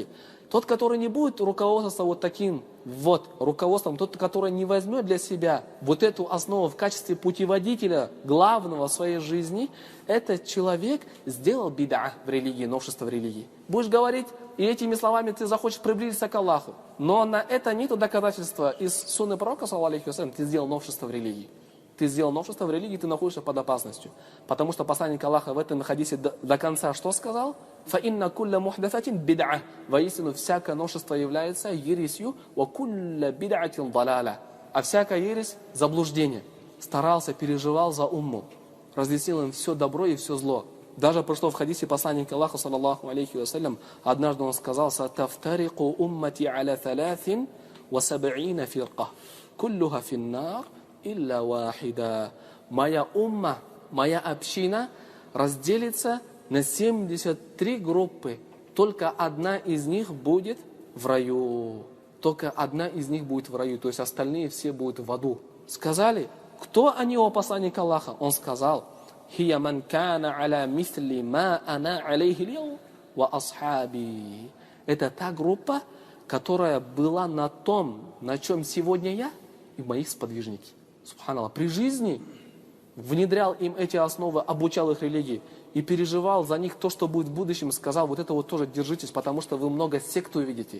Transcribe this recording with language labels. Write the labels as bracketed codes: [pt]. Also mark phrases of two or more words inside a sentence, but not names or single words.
[ru] Тот, который не будет руководствоваться вот таким вот руководством, тот, который не возьмет для себя вот эту основу в качестве путеводителя главного в своей жизни, этот человек сделал бид'a в религии, новшество в религии. Будешь говорить, и этими словами ты захочешь приблизиться к Аллаху. Но на это нет доказательства из сунны пророка, [ar] صلى الله عليه وسلم, [ru] ты сделал новшество в религии. Ты сделал новшество в религии, ты находишься под опасностью. Потому что посланник Аллаха в этом хадисе до конца что сказал? [ar] فَإِنَّ كُلَّ مُحْدَثَةٍ بِدْعَةٍ. [ru] Воистину, всякое новшество является ересью, [ar] وَكُلَّ بِدْعَةٍ ضَلَالَةٍ. [ru] А всякая ересь – заблуждение. Старался, переживал за умму. Разъяснил им все добро и все зло. Даже пришло в хадисе посланника Аллаха, [ar] صلى الله عليه وسلم, [ru] однажды он сказал: [ar] «ستفترق أمتي على ثلاث وسبعين فرقة كلها في النار إلا واحدة». [ru] Моя умма, моя община разделится на 73 группы. Только одна из них будет в раю. Только одна из них будет в раю. То есть остальные все будут в аду. Сказали: кто они, о посланник Аллаха? Он сказал: [ar] «هي من كان على مثل ما أنا عليه اليوم وأصحابي». [ru] Это та группа, которая была на том, на чем сегодня я и моих сподвижники. Субханаллах. При жизни внедрял им эти основы, обучал их религии и переживал за них то, что будет в будущем, сказал, вот это вот тоже держитесь, потому что вы много сект увидите.